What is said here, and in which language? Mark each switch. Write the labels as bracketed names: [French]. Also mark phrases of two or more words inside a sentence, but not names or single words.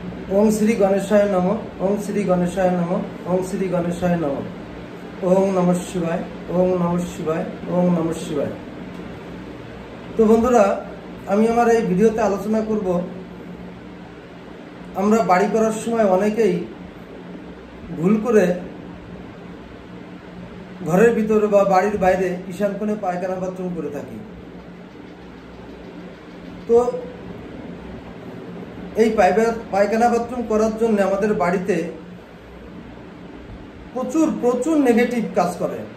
[Sanskrit] ओं श्री गणेशाय नमः। ओं श्री गणेशाय नमः। ओं श्री गणेशाय नमः। ओं नमः शिवाय। ओं नमः शिवाय। ओं नमः शिवाय। [Bangla] তো বন্ধুরা আমি আমার এই ভিডিওতে আলোচনা করব আমরা বাড়ি করার সময় অনেকেই ভুল করে ঘরের ভিতরে বা বাড়ির বাইরে ঈশান কোণে পায়খানা বাথরুম করে থাকি। তো এই পায়খানা বাথরুম করার জন্য আমাদের বাড়িতে প্রচুর প্রচুর নেগেটিভ কাজ করে,